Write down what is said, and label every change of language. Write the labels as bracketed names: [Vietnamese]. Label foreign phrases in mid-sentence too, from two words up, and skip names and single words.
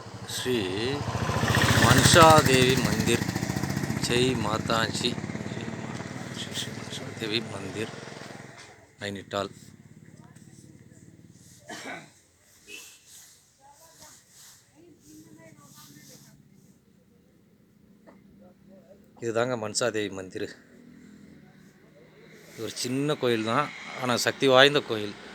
[Hindi] श्री मनसा देवी मंदिर जय माता जी श्री मनसा देवी मंदिर नैनीताल [Tamil] இதுதாங்க மன்சாதேவி மந்திர். இது ஒரு சின்ன கோயில் தான், ஆனால் சக்தி வாய்ந்த கோயில்.